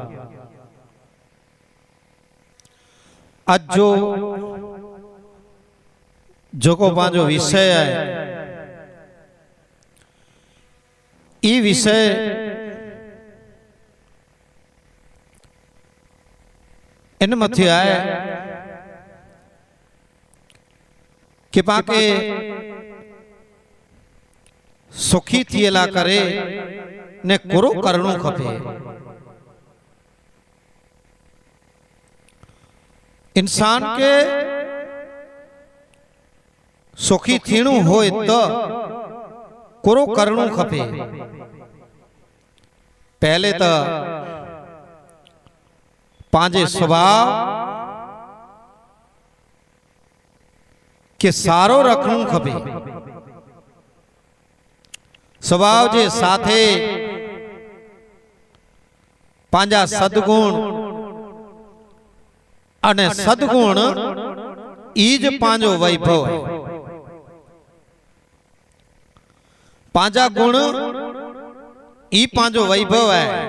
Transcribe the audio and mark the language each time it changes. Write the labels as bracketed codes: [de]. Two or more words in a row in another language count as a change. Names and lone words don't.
[kfr] आज जो को पांचो विषय है ई विषय इन मथे आए कि पाके सुखी थियला करे ने कुरो करणो खपे। इंसान के सुखी थीणु होए तो कुरो करणो खपे। पहले तो पांजे स्वभाव के सारो रखणु खपे। स्वभाव जे साथे पांजा सदगुण अने सदगुण ईज पांजो वैभव है। पांजा गुण ई पांजो वैभव है।